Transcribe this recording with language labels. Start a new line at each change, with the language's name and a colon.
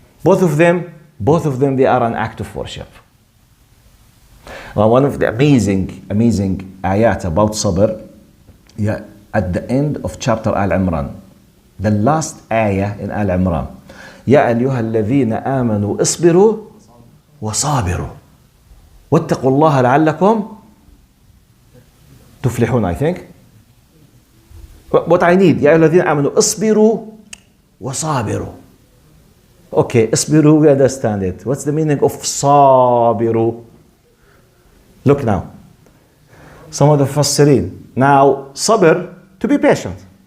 English: Both of them, they are an act of worship. One of the amazing ayat about sabr, at the end of chapter Al-Imran, the last ayah in Al-Imran,
Arabic: يا أيها الذين آمنوا اصبروا وصابروا واتقوا الله لعلكم تفلحون.
English: I think what I need,
Arabic: يا أيها الذين آمنوا اصبروا وصابروا.
English: Okay, اصبروا, we understand it. What's the meaning of صابروا? Look now. Some of the Mufassirin. Now, sabr, to be patient.